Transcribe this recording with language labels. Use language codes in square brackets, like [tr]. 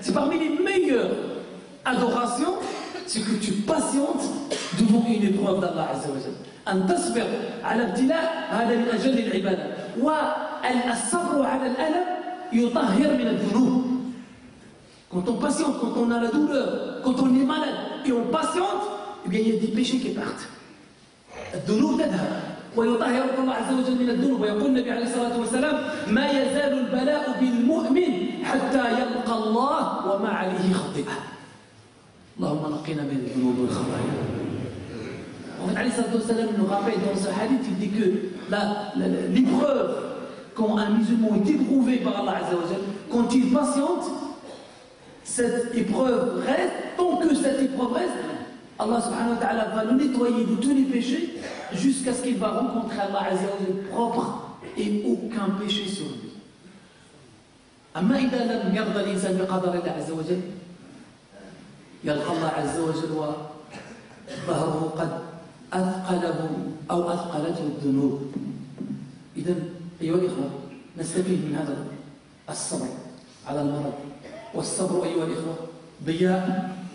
[fr] C'est parmi les meilleures adorations, c'est que tu patientes devant une épreuve d'Allah Azza wa Jalla. [ar] أن تصبر على ابتلاء هذا من أجل العبادة. والصبر على الألم يطهر من الذنوب. [fr] Quand on patiente, quand on a la douleur, quand on est malade et on patiente, eh bien il y a des péchés qui partent. [ar] الذنوب تذهب ويطهرك الله عز وجل من الذنوب. ويقول النبي عليه الصلاة والسلام ما يزال البلاء بالمؤمن حتى يلقى الله وما عليه خطيئة. اللهم نقنا من الذنوب والخطايا. [fr] En fait, [ar] عليه الصلاة والسلام [fr] nous rappelle dans ce hadith, il dit que l'épreuve, quand un musulman est éprouvé par Allah Azza wa Jal, quand il patiente, cette épreuve reste, tant que cette épreuve reste, Allah subhanahu wa ta'ala va le nettoyer de tous les péchés jusqu'à ce qu'il va rencontrer Allah Azza wa Jal propre et aucun péché sur lui. [ar] أما إذا لم يرضى الإنسان بقدر الله عز وجل يلقى الله عز وجل وظهره قد أثقله أو أثقلته الذنوب. إذن أيها الإخوة نستفيد من هذا الصبر على المرض. والصبر أيها الإخوة ضياء